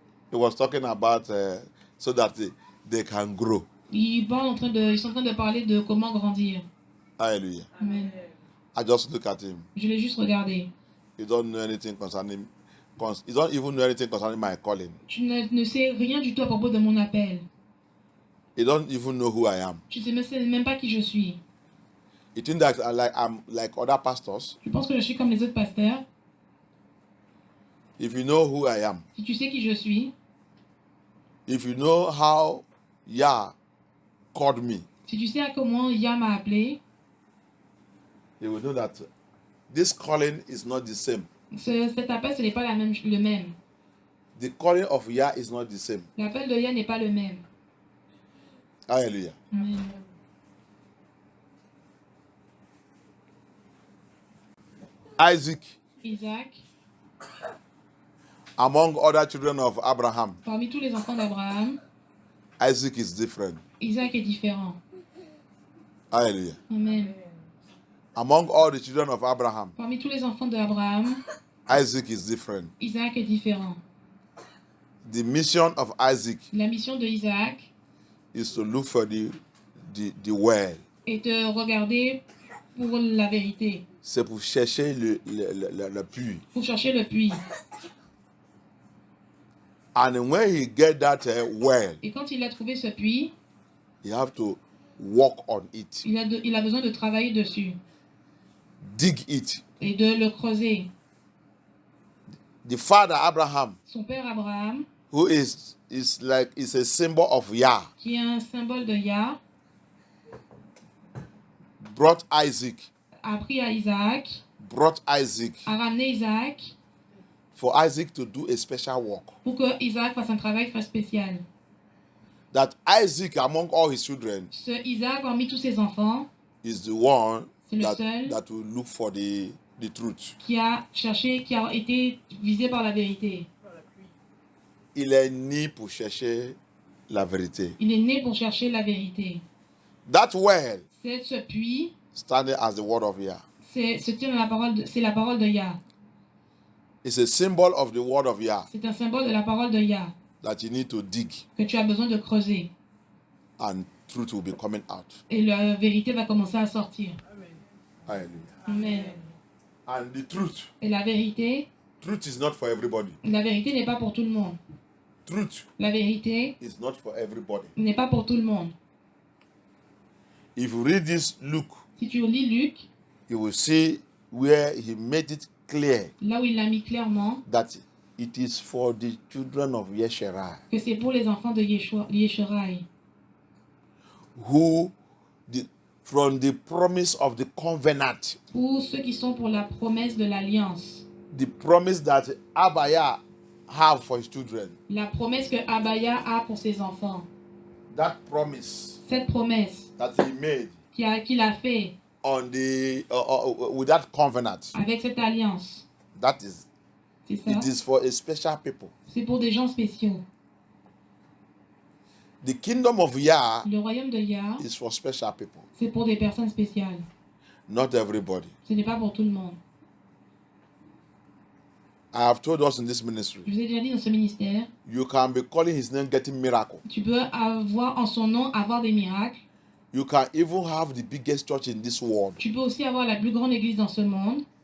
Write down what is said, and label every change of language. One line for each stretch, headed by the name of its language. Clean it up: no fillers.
English: He was talking about so that they can grow.
French: Ils sont en train de parler de comment grandir.
English: Hallelujah. Amen. I just look at him.
French: Je l'ai juste regardé.
English: You don't know anything concerning. You don't even know anything concerning my calling.
French: Tu ne sais rien du tout à propos de mon appel.
English: You don't even know who I am.
French: Tu ne sais même pas qui je suis.
English: You think that I'm like other pastors?
French: Tu penses que je suis comme les autres pasteurs?
English: If you know who I am,
French: Si tu sais qui je suis,
English: if you know how Yah called me,
French: si tu sais à comment Yah m'a appelé,
English: you will know that this calling is not the same.
French: cet appel, ce n'est pas le même.
English: The calling of Yah is not the same.
French: L'appel de Yah n'est pas le même.
English: Hallelujah. Amen. Isaac,
French: Isaac,
English: among other children of Abraham,
French: parmi tous les enfants d'Abraham,
English: Isaac is different.
French: Isaac est différent.
English: Hallelujah. Amen. Among all the children of Abraham,
French: Parmi tous les enfants d'Abraham,
English: Isaac is different.
French: Isaac est différent.
English: The mission of Isaac
French: La mission de Isaac
English: is to look for the well.
French: est de regarder pour la vérité, C'est pour chercher le puits. pour chercher le puits.
English: And when he get that well,
French: Et quand il a trouvé ce puits,
English: you have to work on it,
French: il a besoin de travailler dessus
English: dig it.
French: et de le creuser.
English: The father Abraham,
French: Son père Abraham,
English: who is a symbol of Yah,
French: qui est un symbole de Yah,
English: brought Isaac,
French: a pris à Isaac, a ramené Isaac
English: for Isaac to do a special work.
French: pour que Isaac fasse un travail très spécial.
English: That Isaac, among all his children,
French: Ce Isaac, parmi tous ses enfants,
English: is the one
French: c'est le seul
English: that will look for the truth.
French: qui a été visé par la vérité. Il est né pour chercher la vérité. Il est né pour chercher la vérité.
English: That well
French: C'est ce puits,
English: standing as the word of Yah.
French: c'est la parole de Yah.
English: It's a symbol of the word of Yah
French: C'est un symbole de la parole de Yah
English: that you need to dig
French: que tu as besoin de creuser.
English: and truth will be coming out.
French: Et la vérité va commencer à sortir.
English: Hallelujah. Amen. And the truth
French: Et la vérité
English: is not for everybody.
French: n'est pas pour tout le monde.
English: Truth
French: La vérité
English: is not for everybody.
French: n'est pas pour tout le monde.
English: If you read this Luke,
French: Si tu lis Luc,
English: you will see where he made it clear
French: là où il l'a mis clairement,
English: that it is for the children of Yesherai
French: que c'est pour les enfants de Yeshurai,
English: who, from the promise of the covenant,
French: pour ceux qui sont pour la promesse de l'alliance.
English: the promise that Abaya have for his children,
French: La promesse que Abaya a pour ses enfants.
English: that promise
French: Cette promesse
English: that he made
French: qu'il a fait
English: on the with that covenant,
French: avec cette alliance.
English: that is,
French: C'est ça.
English: it is for a special people.
French: C'est pour des gens spéciaux.
English: The kingdom of Yah
French: Le royaume de Yah,
English: is for special people,
French: c'est pour des personnes spéciales.
English: not everybody.
French: Ce n'est pas pour tout le monde.
English: I have told us in this ministry,
French: Je vous ai déjà dit dans ce ministère,
English: you can be calling his name getting miracle.
French: tu peux avoir en son nom avoir des miracles.
English: You can even have the biggest church in this world
French: Tu peux aussi avoir la plus grande église dans ce monde